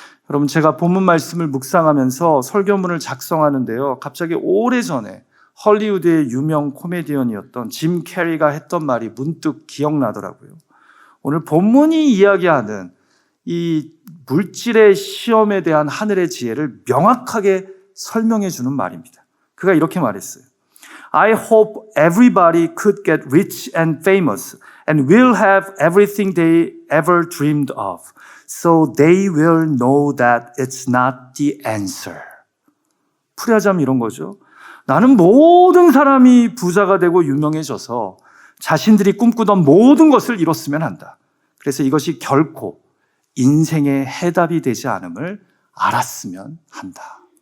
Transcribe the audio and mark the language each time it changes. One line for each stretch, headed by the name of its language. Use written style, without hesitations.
Korean: 여러분, 제가 본문 말씀을 묵상하면서 설교문을 작성하는데요, 갑자기 오래전에 헐리우드의 유명 코미디언이었던 짐 캐리가 했던 말이 문득 기억나더라고요. 오늘 본문이 이야기하는 이 물질의 시험에 대한 하늘의 지혜를 명확하게 설명해 주는 말입니다. 그가 이렇게 말했어요.
English: I hope everybody could get rich and famous and will have everything they ever dreamed of. So they will know that it's not the answer.
Korean: 풀이하자면 이런 거죠. 나는 모든 사람이 부자가 되고 유명해져서 자신들이 꿈꾸던 모든 것을 이뤘으면 한다. 그래서 이것이 결코 인생의 해답이 되지 않음을 알았으면 한다.